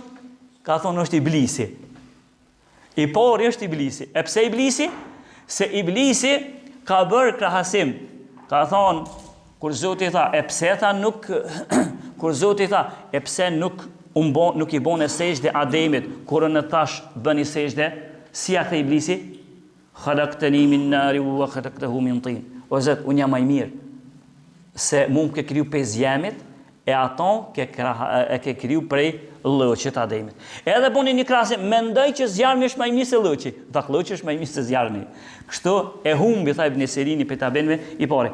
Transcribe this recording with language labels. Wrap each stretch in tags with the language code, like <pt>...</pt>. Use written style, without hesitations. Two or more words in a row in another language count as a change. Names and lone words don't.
<sq>Ka thonë është Iblisi. I pari është Iblisi. E pse Iblisi? Se Iblisi ka bërë krahasim. Ka thonë, kur Zoti tha, e pse tha nuk, kur Zoti tha, e pse nuk i bone sejdë Ademit, kur në tash bëni sejdë, si a the Iblisi?</sq> <ar>خلقتني من نار وخلقته من طين.</ar> <sq>O Zot, unë jam më i mirë se mu më ke kriju prej zjemit e ato e ke kriju prej lloçit Ademit. Edhe buni një krahasim, mendoj që zjarmi është më i mirë se lloçi. Dak lloçi është më i mirë se zjarmi. Kështu e humbi tha Ibn Sirini për ta benve i pari.</sq>